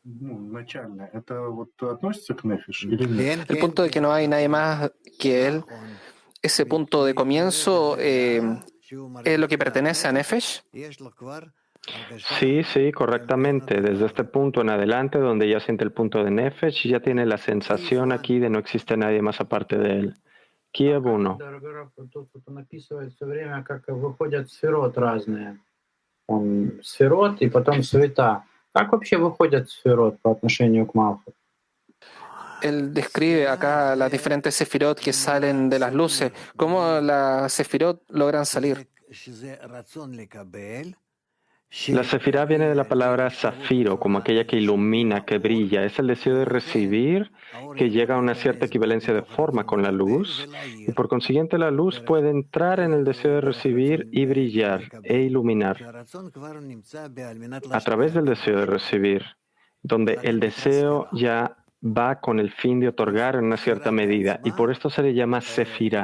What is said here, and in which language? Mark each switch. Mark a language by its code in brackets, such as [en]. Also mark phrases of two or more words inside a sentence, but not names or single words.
[es] El punto de que no hay nadie más que él, ese punto de comienzo, ¿es lo que pertenece a Nefesh? Sí, correctamente. Desde este punto en adelante, donde ya siente el punto de Nefesh, ya tiene la sensación aquí de no existe nadie más aparte de él. Kiev 1. [ru] Тут написывает все время, как выходят сферот разные. Он сферот и потом света. Как вообще выходят сферот по отношению к Малхут? [es] Él describe acá las diferentes sefirot que salen de las luces. ¿Cómo las sefirot logran salir? La sefirá viene de la palabra zafiro, como aquella que ilumina, que brilla. Es el deseo de recibir que llega a una cierta equivalencia de forma con la luz, y por consiguiente la luz puede entrar en el deseo de recibir y brillar e iluminar a través del deseo de recibir, donde el deseo ya va con el fin de otorgar en una cierta medida, y por esto se le llama sefirá.